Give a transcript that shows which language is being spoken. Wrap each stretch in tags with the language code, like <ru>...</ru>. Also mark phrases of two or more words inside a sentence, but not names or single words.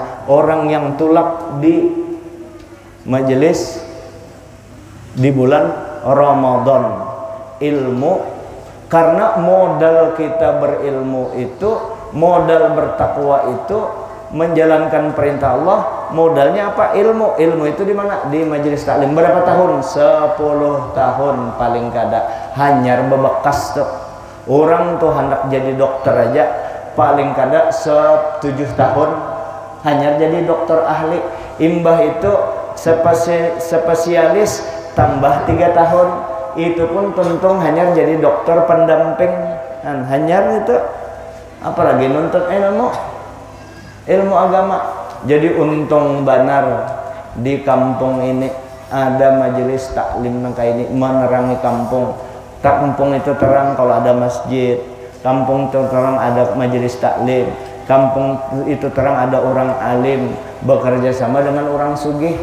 <bjn>Orang yang tulak di majelis di bulan Ramadan, ilmu, karena modal kita berilmu itu, modal bertakwa itu menjalankan perintah Allah, modalnya apa? Ilmu. Ilmu itu di mana? Di majelis taklim. Berapa tahun? 10 tahun paling kada. Hanyar bebekas tuh. Orang tuh hendak jadi dokter aja paling kada 7 tahun hanyar jadi dokter ahli. Imbah itu spesialis tambah 3 tahun, itu pun tentung hanya jadi dokter pendamping.</bjn> <id>Dan hanya itu apalagi nuntut ilmu agama.</id> <bjn>Jadi untung benar di kampung ini ada majelis taklim nangka ini menerangi kampung.</bjn> <id>kampung itu terang kalau ada masjid, kampung itu terang ada majelis taklim, kampung itu terang ada orang alim bekerja sama dengan orang sugih.</id>